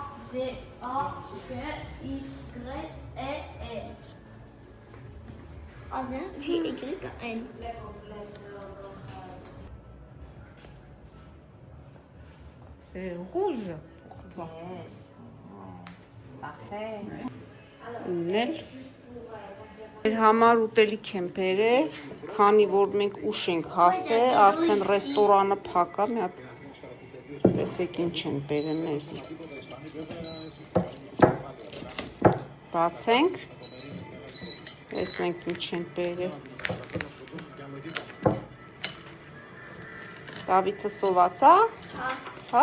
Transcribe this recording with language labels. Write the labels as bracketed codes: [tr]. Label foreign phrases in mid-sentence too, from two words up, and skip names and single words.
[fr] A-V-A-G-Y-E-N. A-V-G-Y-N. c'est rouge pour toi parfait. [hy] Նել Մեր համար ուտելիք եմ բերել, քանի որ մենք ուշ ենք հասել, արդեն ռեստորանը փակ է, մի հատ տեսեք ինչ են բերել մեզի։ Բացենք։ Տեսնենք ինչ են բերել։ Դավիթը սոված է, հա?